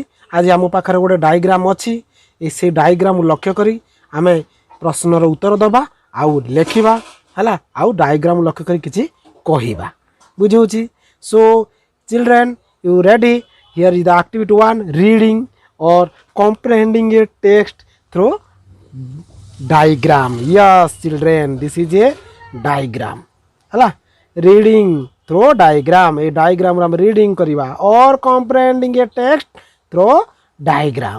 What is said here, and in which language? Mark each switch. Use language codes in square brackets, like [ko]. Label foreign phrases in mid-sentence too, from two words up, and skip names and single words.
[or] ଆଜି ଆମ ପାଖରେ ଗୋଟେ ଡାଇଗ୍ରାମ ଅଛି, ସେଇ ଡାଇଗ୍ରାମକୁ ଲକ୍ଷ୍ୟ କରି ଆମେ ପ୍ରଶ୍ନର ଉତ୍ତର ଦେବା ଆଉ ଲେଖିବା। ହେଲା, ଆଉ ଡାଇଗ୍ରାମ ଲକ୍ଷ୍ୟ କରି କିଛି କହିବା, ବୁଝିହେଉଛି। [en] So children, you ready? Here is the activity 1, reading or comprehending a text through diagram. Yes children, this is a diagram. hala, reading through diagram. A diagram ram reading kariba or comprehending a text through diagram.